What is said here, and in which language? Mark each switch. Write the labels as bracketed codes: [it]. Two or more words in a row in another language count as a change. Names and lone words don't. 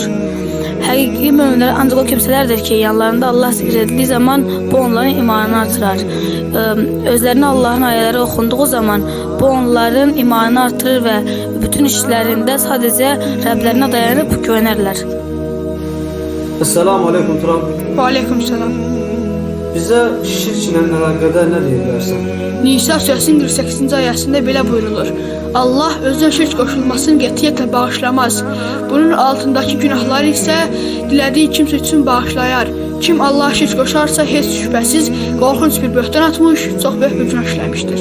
[az] Həqiqi möminlər ancaq o kimsələrdir ki, yanlarında Allah zikr edildiyi zaman bu onların imanını artırar. Özlərinə Allahın ayələri oxunduğu zaman bu onların imanını artırır və bütün işlərində sadəcə Rəblərinə dayanıb güvənərlər. [ar] Esselamu Aleyküm Turan. [az] Və aleykümselam. [tr] Bize şirk ile alakadar ne diyebilirsen? [az] Nisa surəsinin 48-ci ayəsində belə buyurulur. Allah özünə şirk qoşulmasını qətiyyətlə bağışlamaz. Bunun altındakı günahları isə dilədiyi kimsə üçün bağışlayar. Kim Allah'a şirk qoşarsa heç şübhəsiz qorxunc bir böhtan atmış, çox böyük bir günah işləmişdir.